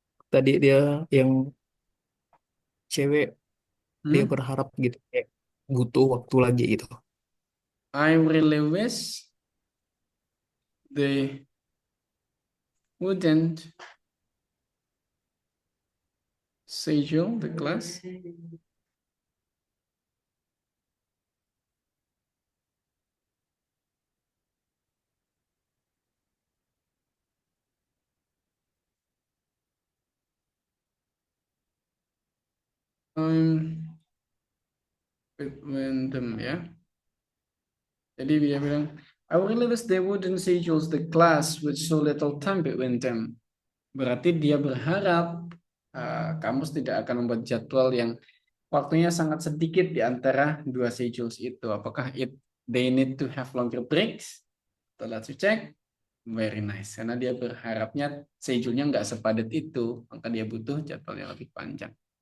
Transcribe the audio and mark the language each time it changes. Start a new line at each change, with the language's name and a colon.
Indonesian: Tadi dia yang cewek dia berharap gitu kayak butuh waktu lagi gitu.
English: I really wish they wouldn't schedule the class. between them ya.
Indonesian: Jadi dia bilang,
English: I really wish they wouldn't schedule the class with so little time between them.
Indonesian: Berarti dia berharap kampus tidak akan membuat jadwal yang waktunya sangat sedikit di antara dua schedules itu. Apakah
English: they need to have longer breaks? So let's check. Very nice.
Indonesian: Karena dia berharapnya schedule-nya nggak sepadat itu, maka dia butuh jadwal yang lebih panjang.